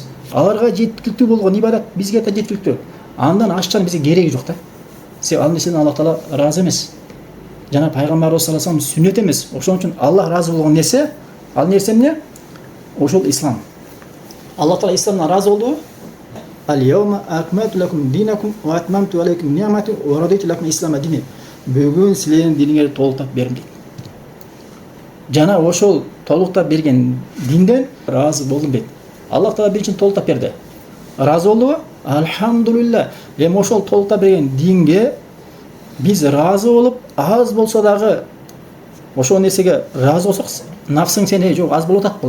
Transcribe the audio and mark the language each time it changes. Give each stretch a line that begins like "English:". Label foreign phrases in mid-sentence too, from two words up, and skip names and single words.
Kyrgyz: Аларга жеткиликтүү болгон ибадат бизге да жеткиликтүү. Андан ашчан бизге кереги жок да. Себеби ал нерседен Аллах Таала ыраазы эмес. Жана пайгамбарыбыз
Arabic: صلى الله عليه وسلم
Kyrgyz: сүннөт эмес. Ошон үчүн Аллах ыраазы болгон нерсе, ал нерсе эмне? Ошол ислам. Аллах Таала исламдан ыраазы болду.
Arabic: اليوم أكملت لكم دينكم وأتممت عليكم نعمتي ورضيت لكم الإسلام دينا.
Kyrgyz: Бүгүн силердин диниңерди толуктап бердим дейт. Жана ошол толуктап берген динден ыраазы болдум дейт. Аллах Таала биринчи толуктап берди. Ыраазы болдубу? Алхамдулилла. Эми ошол толуктап берген динге биз ыраазы болуп, аз болсо дагы ошол нерсеге ыраазы болсок, нафсың сени жок аз болуп атат бул.